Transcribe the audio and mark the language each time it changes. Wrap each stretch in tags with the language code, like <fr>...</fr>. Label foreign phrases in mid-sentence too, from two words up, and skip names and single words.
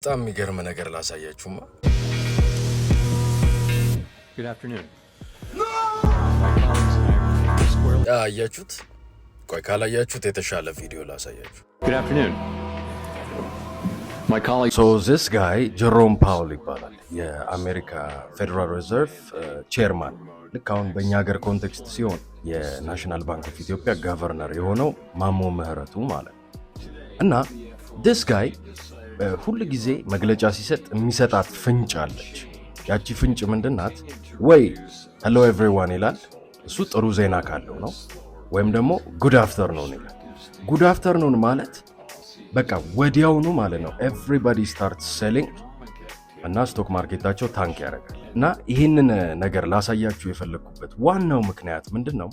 <am>በጣም የሚገርም ነገር ላሳያችሁማ።</am> <en>Good afternoon.</en> <am>አያችሁት? ቆይ ካላያችሁት የተሻለ ቪዲዮ ላሳያችሁ።</am> <en>Good afternoon. My colleague. So this guy</en> <am>ጀሮም ፓውል ይባላል። የአሜሪካ ፌደራል ሪዘርቭ ቼርማን። ልክ አሁን በእኛ ሀገር ኮንቴክስት ሲሆን የናሽናል ባንክ ኦፍ ኢትዮጵያ ገቨርነር የሆነው ማሞ ምህረቱ ማለት ነው። እና</am> <en>this guy</en> <am>ሁሉ ጊዜ መግለጫ ሲሰጥ የሚሰጣት ፍንጭ አለች። ያቺ ፍንጭ ምንድናት? ወይ</am> <en>hello everyone</en> <am>ይላል፣ እሱ ጥሩ ዜና ካለው ነው። ወይም ደግሞ</am> <en>good afternoon</en> <am>ይላል።</am> <en>good afternoon</en> <am>ማለት በቃ ወዲያውኑ ማለት ነው</am> <en>everybody start selling</en> <am>እና</am> <en>stock marketታቸው tank</en> <am>ያደርጋል። እና ይህንን ነገር ላሳያችሁ የፈለግኩበት ዋናው ምክንያት ምንድን ነው?</am>